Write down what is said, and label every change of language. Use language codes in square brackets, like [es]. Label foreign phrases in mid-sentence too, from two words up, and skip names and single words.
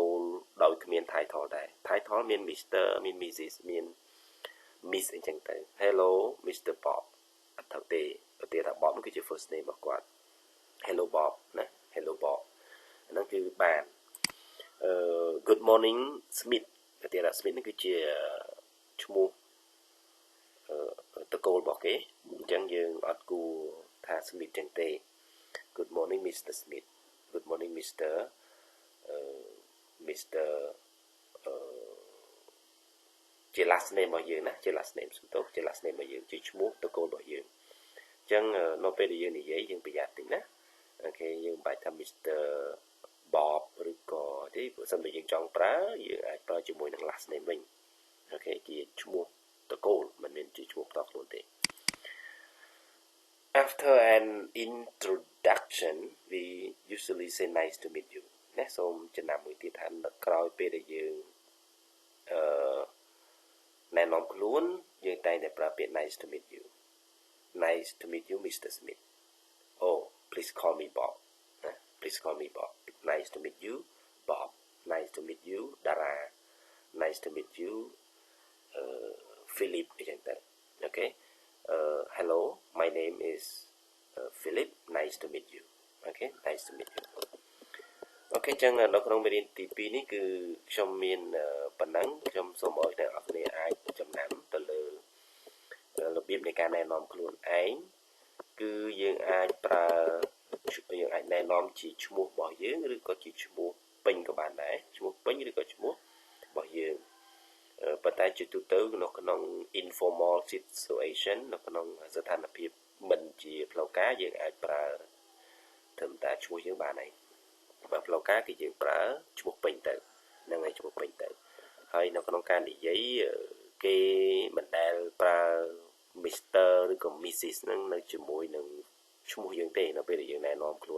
[km] លដោយគ្មាន title ដែរ title មាន Mr មាន Mrs មាន Miss អីចឹងទៅ [en] Hello Mr Bob [km] អត់ត្រូវទេឧទាហរណ៍ថា Bob គឺជា [en] first name [km] របស់គាត់ [en] Hello Bob [km] ណា [en] Hello Bob [km] ហ្នឹងគឺបាន [en] Good morning Smith [km] ឧទាហរណ៍ Smith នេះគឺជាឈ្មោះតកូលរបស់គេអញ្ចឹងយើងអត់គួរថា Smith ចឹងទេ [en] Good morning Mr Smith Good morning Mr [km] ជា [en] last name [km] របស់យើងណាជា [en] last name [km] សំទោសជា [en] last name [km] របស់យើងជាឈ្មោះតកូលរបស់យើងអញ្ចឹងនៅពេលដែលយើងនិយាយយើងប្រយ័ត្នតិចណាអូខេយើងមិនបាច់ថា Mr Bob ឬក៏ទេបើសិនបើយើងចង់ប្រើយើងអាចប្រើជាមួយនឹង [en] last name [km] វិញអូខេជាឈ្មោះតកូលមិនមែនជាឈ្មោះផ្ទាល់ខ្លួនទេ [en] After an introduction we usually say nice to meet you [km] ណាសូមចំណាំមួយទៀតថាក្រោយពេលដែលយើងណែនាំខ្លួន យើងតែងតែប្រើពាក្យ [en] nice to meet you Nice to meet you Mr Smith Oh please call me Bob Please call me Bob Nice to meet you Bob Nice to meet you Dara Nice to meet you Philip [km] អញ្ចឹងទៅ [en] Okay Hello my name is Philip Nice to meet you Okay Nice to meet you [km] អូខេចឹងនៅក្នុងមេរៀនទី2នេះ គឺខ្ញុំមានប៉ុណ្ណឹងខ្ញុំសូមឲ្យអ្នកនរគ្នាអាចចំណាំទៅលើរបៀបនៃការណែនាំខ្លួនឯងគឺយើងអាចប្រើយើងអាចណែនាំជាឈ្មោះរបស់យើងឬក៏ជាឈ្មោះពេញក៏បានដែរឈ្មោះពេញឬក៏ឈ្មោះរបស់យើងប៉ុ ន្តែជាទូទៅនៅក្នុង [en] informal situation [km] នៅក្នុងស្ថានភាពមិនជាផ្លូវការយើងអាចប្រើត្រឹមតែឈ្មោះយើងបានហើយបើផ្លូវការគឺយើងប្រើឈ្មោះពេញទៅហ្នឹងហើយឈ្មោះពេ ញទៅហើយនៅក្នុងការនិយាយគេមិនដែលប្រើ Mr ឬក៏ Mrs ហ្នឹងនៅជាមួយនឹងឈ្មោះយើងទេនៅពេលដែលយើងណែនាំខ្លួន